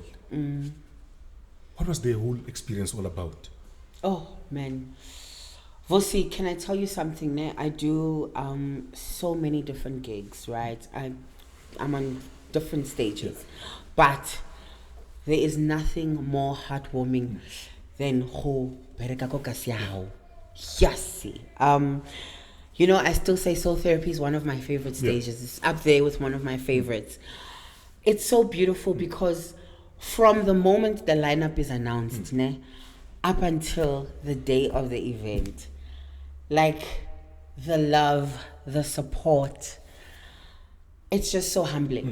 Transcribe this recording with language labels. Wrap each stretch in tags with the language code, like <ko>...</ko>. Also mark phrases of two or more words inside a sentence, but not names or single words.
<en>What was the whole experience all about? Oh, man. Vusi, can I tell you something? I do so many different gigs, right? I'm on different stages. But there is nothing more heartwarming than</en> <st>ho bereka ko kasiao.</st> <en>Yes. You know, I still say soul therapy is one of my favorite stages. It's up there with one of my favorites. It's so beautiful because from the moment the lineup is announced, up until the day of the event, like the love, the support, it's just so humbling.</en>